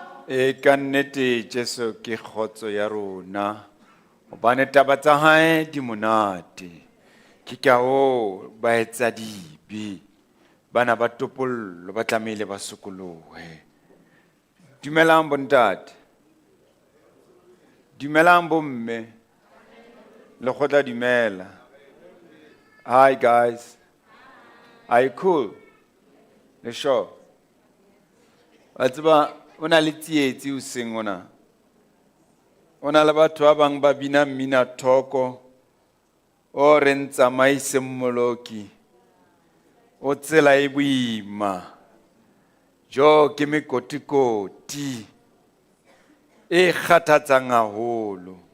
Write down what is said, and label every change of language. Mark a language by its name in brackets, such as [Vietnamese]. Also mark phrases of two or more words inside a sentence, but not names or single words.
[Southern Sotho] E ka nnete Jesu ke kgotso ya rona hobane taba tsa hae di monate ke ka o ba etsa dibe bana ba topollo ba tlamehile ba sokolohe. Dumelang bontate, dumelang bomme, le kgotla dumela. [English] Hi guys, are you cool? [Southern Sotho] Le sure? Wa tseba o na le tsietsi hoseng ona. O na le batho ba bang ba bina mmina thoko o re ntsamaise mmoloki o tsela e boima jo ke mekotikoti e kgathatsang haholo.